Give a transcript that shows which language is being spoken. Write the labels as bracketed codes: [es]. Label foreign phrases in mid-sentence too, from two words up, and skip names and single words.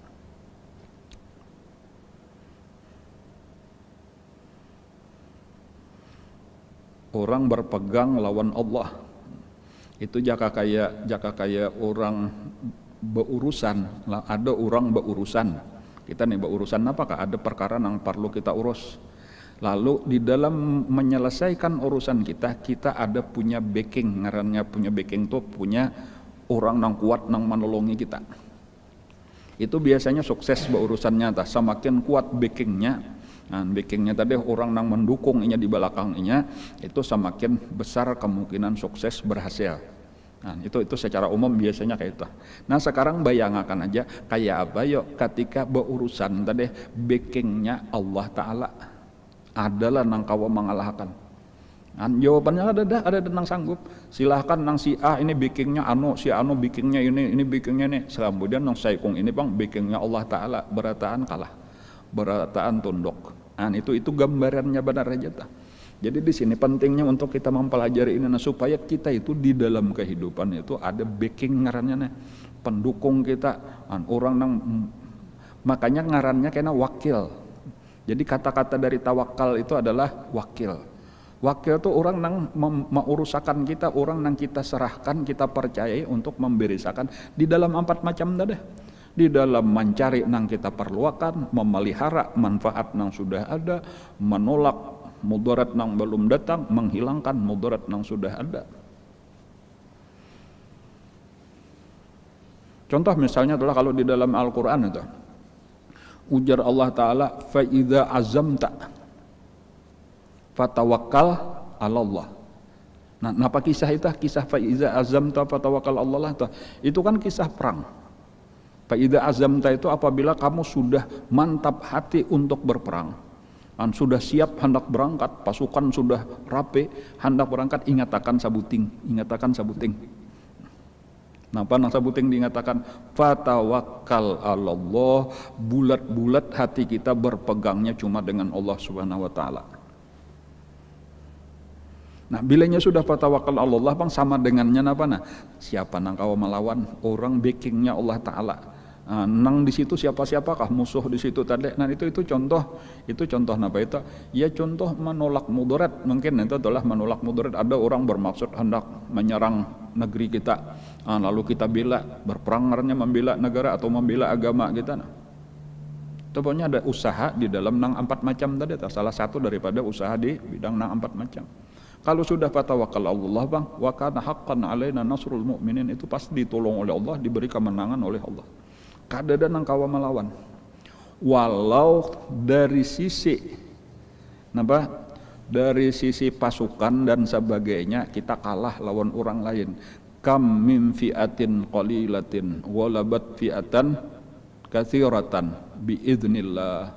[bjn] Orang berpegang lawan Allah itu jaka kayak orang berurusan. Ada orang berurusan, kita nih berurusan apakah ada perkara yang perlu kita urus, Lalu di dalam menyelesaikan urusan kita, kita ada punya backing, ngarannya punya backing tuh punya orang nang kuat nang menolongi kita. Itu biasanya sukses berurusannya tah. Semakin kuat backingnya, nah, backingnya tadi orang nang mendukung inya di belakangnya, itu semakin besar kemungkinan sukses berhasil. Nah, itu secara umum biasanya kayak itu. Nah, sekarang bayangkan aja kayak apa yuk ketika berurusan tadi backingnya Allah Ta'ala adalah nang kawa mengalahkan. Jawabannya ada nang sanggup. Silahkan nang si A ini backingnya si anu backingnya ini backingnya ini. Kemudian nang saikung ini bang backingnya Allah Ta'ala, berataan kalah, berataan tunduk. Itu gambarannya benar aja. Jadi di sini pentingnya untuk kita mempelajari ini, supaya kita itu di dalam kehidupan itu ada backing ngarannya, pendukung kita, orang nang makanya ngarannya kena wakil. Jadi kata-kata dari tawakal itu adalah wakil. Wakil itu orang nang mengurusakan kita, orang nang kita serahkan, kita percayai untuk memberisakan di dalam 4 macam tadi. Di dalam mencari nang kita perluakan, memelihara manfaat nang sudah ada, menolak mudarat nang belum datang, menghilangkan mudarat nang sudah ada. Contoh misalnya adalah kalau di dalam Al-Quran itu ujar Allah Ta'ala, [ar] فإذا عزمت فتوكل على الله. [bjn] Nah, apa kisah itu? Kisah [ar] فإذا عزمت فتوكل على الله [bjn] itu kan kisah perang. [ar] فإذا عزمت [bjn] itu apabila kamu sudah mantap hati untuk berperang, sudah siap hendak berangkat, pasukan sudah rapi hendak berangkat, ingatakan sabuting. Napa nang sabuting diingatakan [ar] فتوكل على الله, [bjn] bulat-bulat hati kita berpegangnya cuma dengan Allah [ar] سبحانه وتعالى. [bjn] Nah, bilanya sudah [ar] فتوكل على الله [bjn] bang sama dengannya napa nah? Siapa nang kawa melawan, orang backingnya Allah Taala. Nang di situ siapa-siapakah musuh di situ tadi. Nah, itu contoh napa itu? Ya contoh menolak mudarat. Mungkin itu adalah menolak mudarat. Ada orang bermaksud hendak menyerang negeri kita. Lalu kita bela, berperang karena membela negara atau membela agama kita. Nah, itu pokoknya ada usaha di dalam nang 4 macam tadi. Salah satu daripada usaha di bidang nang 4 macam. Kalau sudah [ar] فتوكل الله [bjn] bang, [ar] وكان حقا علينا نصر المؤمنين, [bjn] itu pasti ditolong oleh Allah, diberi kemenangan oleh Allah. Kadada nang kawa melawan. Walau dari sisi pasukan dan sebagainya kita kalah lawan orang lain. [ar] كم من فئة قليلة غلبت فئة كثيرة بإذن الله.